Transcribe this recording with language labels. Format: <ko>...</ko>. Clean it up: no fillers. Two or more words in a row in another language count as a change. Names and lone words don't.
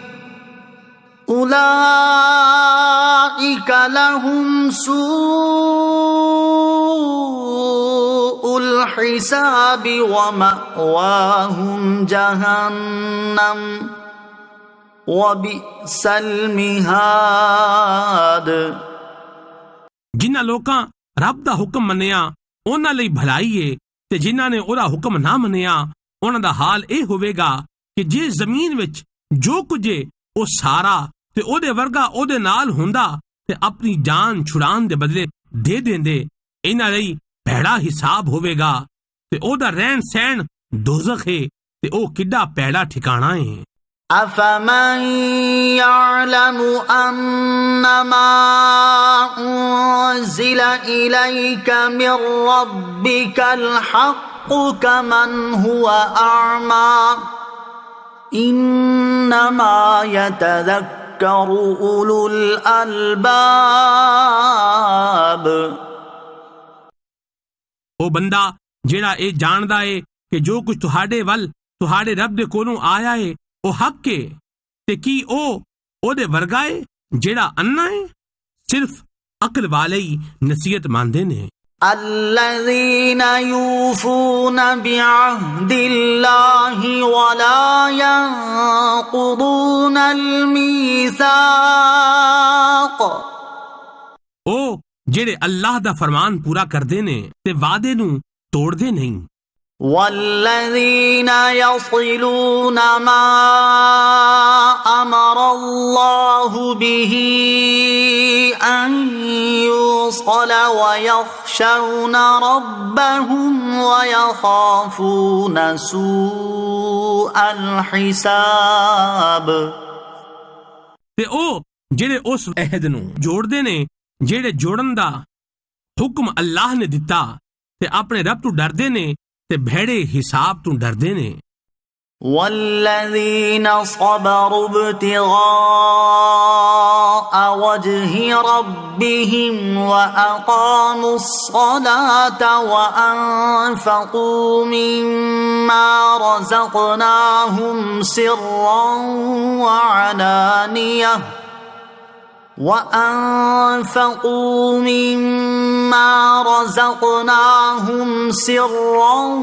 <ar>أولئك لهم سوء الحساب ومأواهم جهنم وبئس المهاد।</ar> <pa>ਜਿਨ੍ਹਾਂ ਲੋਕਾਂ ਰੱਬ ਦਾ ਹੁਕਮ ਮੰਨਿਆ ਉਹਨਾਂ ਲਈ ਭਲਾਈ ਏ ਤੇ ਜਿਨ੍ਹਾਂ ਨੇ ਉਹਦਾ ਹੁਕਮ ਨਾ ਮੰਨਿਆ ਉਹਨਾਂ ਦਾ ਹਾਲ ਇਹ ਹੋਵੇਗਾ ਕਿ ਜੇ ਜ਼ਮੀਨ ਵਿੱਚ ਜੋ ਕੁਝ ਏ ਉਹ ਸਾਰਾ ਤੇ ਉਹਦੇ ਵਰਗਾ ਉਹਦੇ ਨਾਲ ਹੁੰਦਾ ਤੇ ਆਪਣੀ ਜਾਨ ਛੁਡਾਉਣ ਦੇ ਬਦਲੇ ਦੇ ਦਿੰਦੇ। ਇਹਨਾਂ ਲਈ ਭੈੜਾ ਹਿਸਾਬ ਹੋਵੇਗਾ ਤੇ ਉਹਦਾ ਰਹਿਣ ਸਹਿਣ ਦੋਜ਼ਖ ਹੈ ਤੇ ਉਹ ਕਿੱਡਾ ਭੈੜਾ ਠਿਕਾਣਾ ਹੈ।</pa> <ar>أفمن يعلم أنما أنزل إليك من ربك الحق كمن هو أعمى إنما يتذكر أولو الألباب।</ar> <pa>ਉਹ ਬੰਦਾ ਜਿਹੜਾ ਇਹ ਜਾਣਦਾ ਏ ਕਿ ਜੋ ਕੁਝ ਤੁਹਾਡੇ ਵੱਲ ਤੁਹਾਡੇ ਰੱਬ ਦੇ ਕੋਲੋਂ ਆਇਆ ਏ ਉਹ ਹੱਕ ਏ ਤੇ ਕੀ ਉਹ ਉਹਦੇ ਵਰਗਾ ਏ ਜਿਹੜਾ ਅੰਨਾ ਏ? ਸਿਰਫ ਅਕਲ ਵਾਲੇ ਹੀ ਨਸੀਹਤ ਮੰਨਦੇ ਨੇ।</pa> <ar>الذين يوفون بعهد الله ولا ينقضون الميثاق</ar> <pa>ਉਹ ਜਿਹੜੇ ਅੱਲਾਹ ਦਾ ਫਰਮਾਨ ਪੂਰਾ ਕਰਦੇ ਨੇ ਤੇ ਵਾਅਦੇ ਨੂੰ ਤੋੜਦੇ ਨਹੀਂ।</pa> <ar>والذين يصلون ما أمر الله به أن يوصل ويخشون ربهم ويخافون سوء الحساب</ar> <pa>ਤੇ ਉਹ ਜਿਹੜੇ ਉਸ ਅਹਿਦ ਨੂੰ ਜੋੜਦੇ ਨੇ ਜਿਹੜੇ ਜੋੜਨ ਦਾ ਹੁਕਮ ਅੱਲਾਹ ਨੇ ਦਿੱਤਾ ਤੇ ਆਪਣੇ ਰੱਬ ਤੋਂ ਡਰਦੇ ਨੇ ਤੇ ਭੈੜੇ ਹਿਸਾਬ ਤੋਂ ਡਰਦੇ ਨੇ।</pa> <ar>والذين صبروا ابتغاء وجه ربهم وأقاموا الصلاة وأنفقوا مما رزقناهم سرا وعلانية وأنفقوا مما رزقناهم سرا</ar>